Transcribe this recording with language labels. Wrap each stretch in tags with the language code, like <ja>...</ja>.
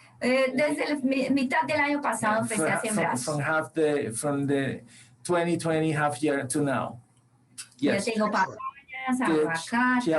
<es>Desde la mitad del año pasado empecé a sembrar.</es> <en>From the 2020 half year to now. Yes.</en> <es>Ya tengo papayas, aguacate,</es>